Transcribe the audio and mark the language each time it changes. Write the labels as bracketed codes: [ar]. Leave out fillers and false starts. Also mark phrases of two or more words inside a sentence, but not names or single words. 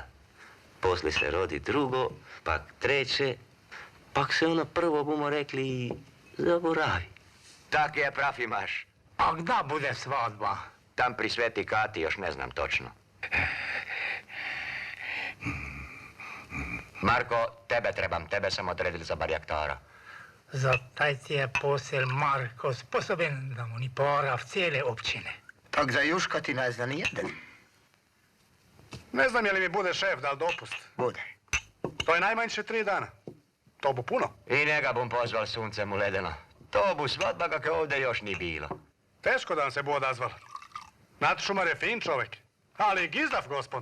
[hr] Posle se rodi drugo, pak treće, pak se ono prvo, bumo rekli, zaboravi. Tak je prav imaš. A gda bude svadba? Tam pri Sveti Kati još ne znam točno. Marko, tebe trebam, tebe sam odredil za barjaktara. Za taj ti je posel Marko sposoben da mu ni pora v cijele općine. Tak za Juška ti ne zna ni jedan. Ne znam je li mi bude šef dal dopust. Bude. To je najmanjše 3 dana. To bu puno. I njega bum pozval suncem u ledeno. To bu svadba kakve ovdje još ni bilo. Teško da vam se bu odazval. Nat Šumar je fin čovjek, ali i gizdav gospod.